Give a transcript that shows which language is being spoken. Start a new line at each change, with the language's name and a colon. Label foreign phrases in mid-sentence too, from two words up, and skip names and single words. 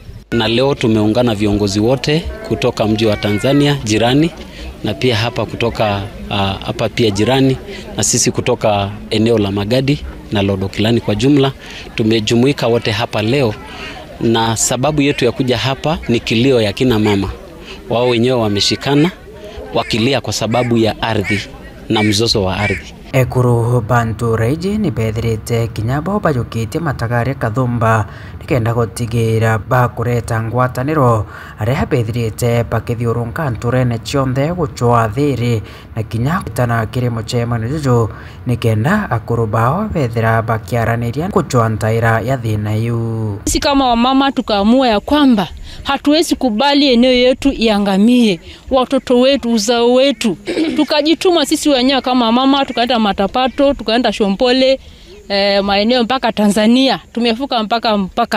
Swahili: Na leo tumeungana viongozi wote kutoka mji wa Tanzania jirani na pia hapa kutoka hapa pia jirani na sisi kutoka eneo la Magadi na Lodokilani kwa jumla tumejumuika wote hapa leo, na sababu yetu ya kuja hapa ni kilio ya kina mama. Wao wenyewe wameshikana wakilia kwa sababu ya ardhi na mzozo wa ardhi.
Meru: Ekuru bantu reiji ni bethirite kinyabo bayukite matagare kathumba nikenda gutigira bakureta ngwataniro aria bethirite bakithiurunka nturene chionthe guchwa thiri na kinya tana kiri muchemano juju nikenda akuru bao bethira bakiaraniria guchwa ntaira ya thina yu.
Swahili: Sisi kama wamama tukaamua ya kwamba hatuwezi kubali eneo yetu iangamie, watoto wetu, uzao wetu. Tukajituma sisi wenyewe kama mama, tukaenda Matapato, tukaenda Shompole, maeneo mpaka Tanzania, tumefuka mpaka.